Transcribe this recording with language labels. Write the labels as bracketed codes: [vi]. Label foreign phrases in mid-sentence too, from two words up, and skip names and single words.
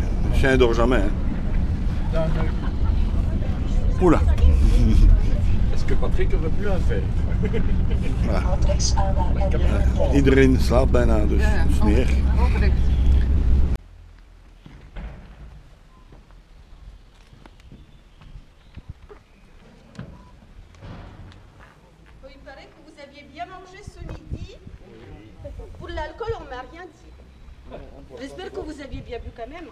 [fr] Le chien ne dort jamais. Hein. Oula. Est-ce que Patrick aurait pu en faire? [nl] Iedereen slaapt bijna, dus het is niet erg. [fr] Il paraît que vous aviez bien mangé ce midi. Pour l'alcool, on m'a rien dit. J'espère que vous aviez bien bu quand même.